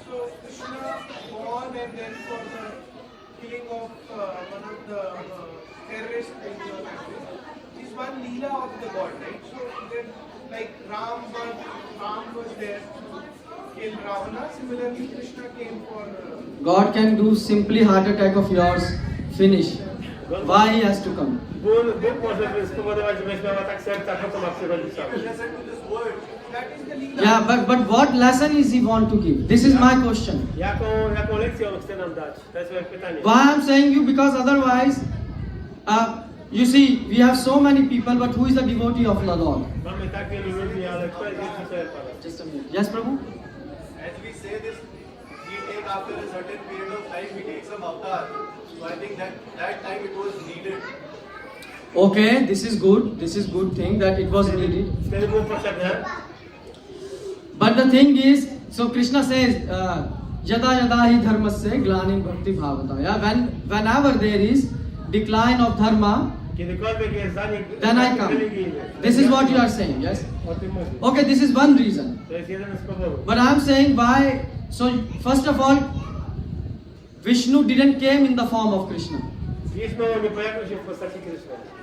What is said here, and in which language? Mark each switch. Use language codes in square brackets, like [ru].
[en] So Krishna born and then for the killing of one of the terrorists in the country. Is one Leela of the God, right? So then, like Ram was there to kill Ravana. Similarly, Krishna came for. God can do simply heart attack of yours. Finish. Why he has to come? [pl] Bóg może spowodować, żebyś miała tak serca, po co ma przychodzić sam. [en] Listen to this word. That is the Leela. Yeah, but what lesson is he want to give? This is my question. [pl] Jaką lekcję on chce nam dać? To jest moje pytanie. [en] Why I'm saying you? Because otherwise, you see, we have so many people, but who is the devotee of the Lord? [pl] Mamy tak wielu ludzi, ale kto jest wielkim Pana? [en] Just a minute. Yes, Prabhu? As we say this, we take after a certain period of time, we take some avatar. So I think that time it was needed. Okay, this is good. This is good thing that it was needed. [pl] Wtedy było potrzebne. [en] But the thing is, so Krishna says, [sa] yada yada hi dharmasya glanim bhakti bhavata. [en] Yeah, whenever there is decline of dharma, [pl] Kiedykolwiek jest zanik [en] then I come. [pl] religijny. [en] This is what you are saying, yes? [pl] O tym mówię. [en] Okay, this is one reason. [pl] To jest jeden z powodów. [en] But I'm saying why? So first of all, Vishnu didn't came in the form of Krishna. [pl] Wisznu nie pojawił się w postaci Kryszny.